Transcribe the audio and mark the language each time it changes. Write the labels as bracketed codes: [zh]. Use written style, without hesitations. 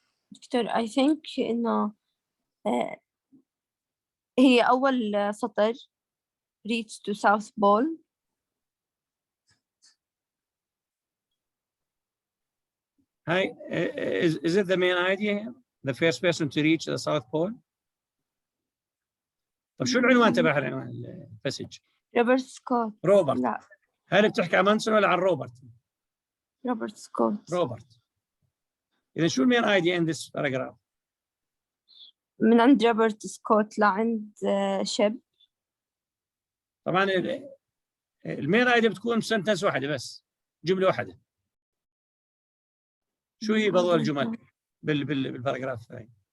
[ar] دكتور [en] I think [ar] إنه هي أول سطر [en] reach to South Pole. Hi, is it the main idea? The first person to reach the South Pole? [ar] طب شو العنوان تبع العنوان الباسج؟ روبرت سكوت. روبرت. لا. هل بتحكي عن أمundsen ولا عن روبرت؟ روبرت سكوت. روبرت. إذا شو المين idea in this paragraph؟ من عند روبرت سكوت لعند شب. طبعا المين idea بتكون سنتنس واحدة بس، جملة واحدة. شو هي بهذول الجمل بالباراجراف هاي؟